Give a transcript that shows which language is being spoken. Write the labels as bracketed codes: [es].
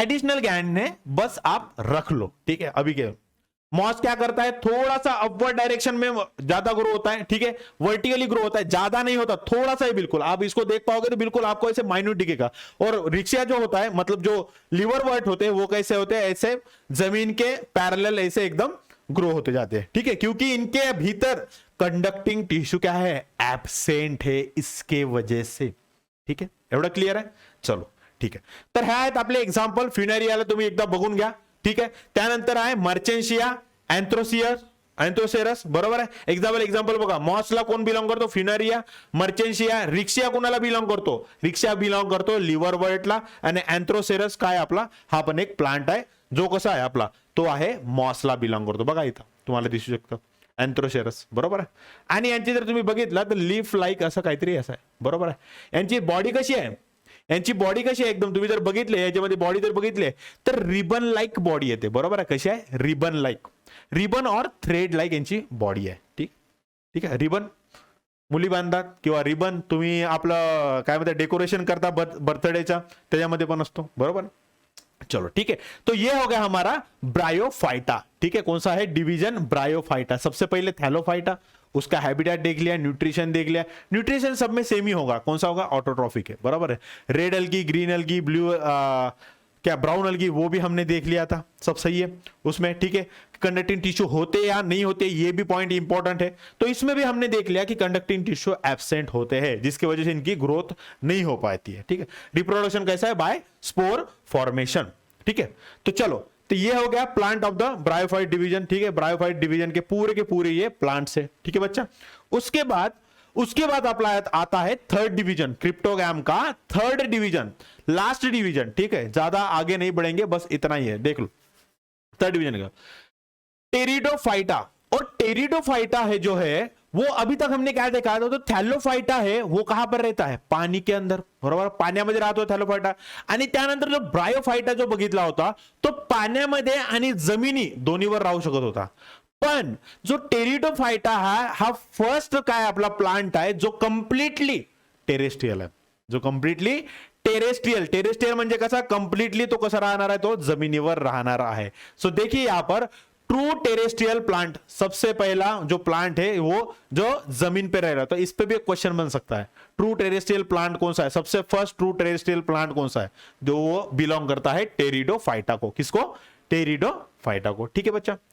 [hi] Additional ज्ञान ने बस आप रख लो, ठीक है। अभी के मॉस क्या करता है, थोड़ा सा अपवर्ड डायरेक्शन में ज्यादा ग्रो होता है, ठीक है, वर्टिकली ग्रो होता है, ज्यादा नहीं होता, थोड़ा सा ही, बिल्कुल आप इसको देख पाओगे तो बिल्कुल आपको ऐसे माइन्यूट दिखेगा। और रिक्शिया जो होता है, मतलब जो लिवरवर्थ होते हैं, वो कैसे होते हैं, ऐसे जमीन के पैरेलल ऐसे एकदम ग्रो होते जाते हैं, ठीक है, क्योंकि इनके भीतर कंडक्टिंग टिश्यू क्या है, एब्सेंट है, इसके वजह से, ठीक है। [mr] एवढं क्लियर आहे, चलो ठीक आहे। तर ह्या आहेत आपले एक्झाम्पल, फ्युनेरियाला तुम्ही एकदा बघून घ्या, ठीक आहे। त्यानंतर आहे मर्चेन्शिया, अँथ्रोसेरस, बरोबर आहे। एक्झाम्पल बघा, मॉसला कोण बिलॉंग करतो, फ्युनेरिया, मर्चेन्शिया, रिक्शिया कोणाला बिलॉंग करतो, रिक्शिया बिलॉंग करतो लिवरवर्थला, आणि अँथ्रोसेरस काय आपला, हा पण एक प्लांट आहे, जो कसा आहे आपला, तो आहे मॉसला बिलॉंग करतो। बघा इथं तुम्हाला दिसू शकतं अँथ्रोसेरस, बरोबर आहे। आणि यांची जर तुम्ही बघितलं तर लीफ लाईक असं काहीतरी असं आहे, बरोबर आहे। यांची बॉडी कशी आहे, यांची बॉडी कशी आहे, एकदम तुम्ही जर बघितले याच्यामध्ये बॉडी जर बघितले तर रिबन लाईक बॉडी येते, बरोबर आहे। कशी आहे, रिबन लाईक, रिबन और थ्रेड लाईक यांची बॉडी आहे, ठीक, ठीक आहे। रिबन मुली बांधतात, किंवा रिबन तुम्ही आपलं काय म्हणतात डेकोरेशन करता बर्थडेचा, त्याच्यामध्ये पण असतो, बरोबर। [hi] चलो ठीक है, तो ये हो गया हमारा ब्रायोफाइटा, ठीक है। कौन सा है डिवीजन, ब्रायोफाइटा। सबसे पहले थैलोफाइटा, उसका हैबिटेट देख लिया, न्यूट्रिशन देख लिया। न्यूट्रिशन सब में सेम ही होगा, कौन सा होगा, ऑटोट्रॉफिक है, बराबर है। Red algae, green algae, blue क्या ब्राउन अलगी, वो भी हमने देख लिया था, सब सही है उसमें, ठीक है। कंडक्टिंग टिश्यू होते या नहीं होते, ये भी पॉइंट इंपॉर्टेंट है। तो इसमें भी हमने देख लिया कि कंडक्टिंग टिश्यू एब्सेंट होते हैं, जिसकी वजह से इनकी ग्रोथ नहीं हो पाती है, ठीक है। रिप्रोडक्शन कैसा है, बाय स्पोर फॉर्मेशन, ठीक है। तो चलो, तो ये हो गया plant of the bryophyte division, ठीक है। ब्रायोफाइट डिवीजन के पूरे ये प्लांट्स है, ठीक है बच्चा। उसके बाद अप्लाई आता है थर्ड डिवीजन, क्रिप्टोगैम का थर्ड डिवीजन, लास्ट डिवीजन, ठीक है। ज्यादा आगे नहीं बढ़ेंगे, बस इतना ही है, देख लो थर्ड डिवीजन का टेरिडोफाइटा। और टेरिडोफाइटा है जो है वो अभी तक हमने क्या देखा था, तो थॅलोफाइटा है वो कहां पर रहता है, पानी के अंदर, [mr] बरोबर, पाण्यामध्ये राहतो थॅलोफाइटा। आणि त्यानंतर जो ब्रायोफाइटा जो बघितला होता तो पाण्यामध्ये आणि जमिनी दोन्हीवर राहू शकत होता। पण जो टेरिडोफाइटा हा फर्स्ट काय आपला प्लांट आहे जो कंप्लीटली टेरेस्ट्रियल आहे, जो कंप्लीटली टेरेस्ट्रियल म्हणजे कसा, कंप्लीटली तो कसा राहणार आहे, तो जमिनीवर राहणार आहे। [hi] सो देखिए यहां पर ट्रू टेरेस्ट्रियल प्लांट, सबसे पहला जो प्लांट है वो जो जमीन पे रह रहा है। तो इस पे भी एक क्वेश्चन बन सकता है, ट्रू टेरेस्ट्रियल प्लांट कौन सा है, सबसे फर्स्ट ट्रू टेरेस्ट्रियल प्लांट कौन सा है, जो वो बिलोंग करता है टेरिडोफाइटा को, किसको, टेरिडोफाइटा को, ठीक है बच्चा।